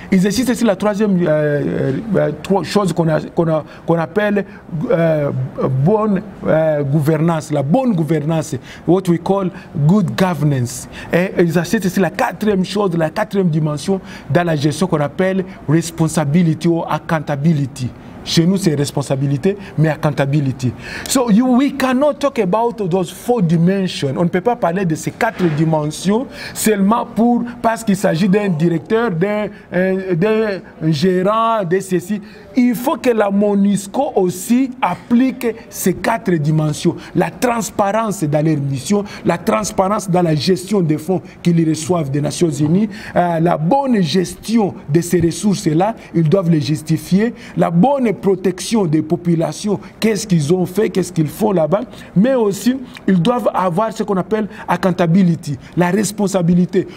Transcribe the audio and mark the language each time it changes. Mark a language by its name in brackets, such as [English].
[French] Ils insistent sur la troisième chose qu'on appelle bonne gouvernance, la bonne gouvernance, [English] what we call good governance. [French] Et ils insistent sur la quatrième chose, la quatrième dimension dans la gestion qu'on appelle responsibility ou accountability. Chez nous, c'est responsabilité, mais accountability. [English] So we cannot talk about those four dimensions. [French] On ne peut pas parler de ces quatre dimensions seulement parce qu'il s'agit d'un directeur, d'un gérant, de ceci. Il faut que la MONUSCO aussi applique ces quatre dimensions. La transparence dans leurs missions, la transparence dans la gestion des fonds qu'ils reçoivent des Nations Unies, la bonne gestion de ces ressources-là, ils doivent les justifier, la bonne protection des populations, qu'est-ce qu'ils ont fait, qu'est-ce qu'ils font là-bas, mais aussi ils doivent avoir ce qu'on appelle accountability, la responsabilité.